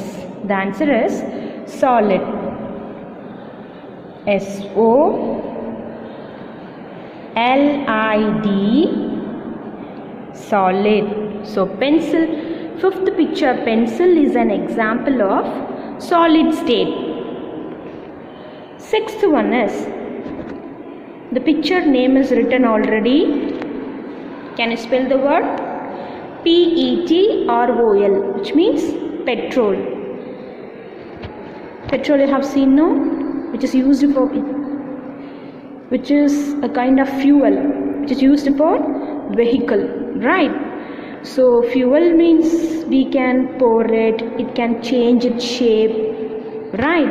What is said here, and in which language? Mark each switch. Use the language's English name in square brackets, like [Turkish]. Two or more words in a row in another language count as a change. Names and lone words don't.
[English] The answer is solid. S-O-L-I-D, solid. So pencil, fifth picture, pencil is an example of solid state. Sixth one is, the picture name is written already. Can you spell the word? P-E-T-R-O-L, which means petrol. Petrol you have seen, no? Which is used for, which is a kind of fuel which is used for vehicle, right? So fuel means we can pour it, it can change its shape, right?